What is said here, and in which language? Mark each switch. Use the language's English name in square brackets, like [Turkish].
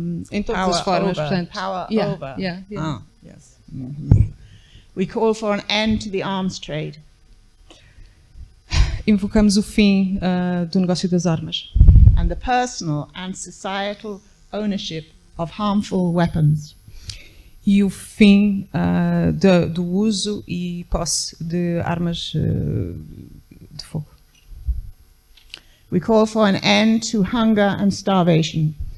[Portuguese] Em todas as formas, portanto. [English] Power Yeah, over. yeah, yeah. Ah, yes. Mm-hmm. We call for an end to the arms trade. [Portuguese] Invocamos o fim do negócio das armas. [English] And the personal and societal ownership of harmful weapons. [Portuguese] E o fim do uso e posse de armas de fogo. [English] We call for an end to hunger and starvation.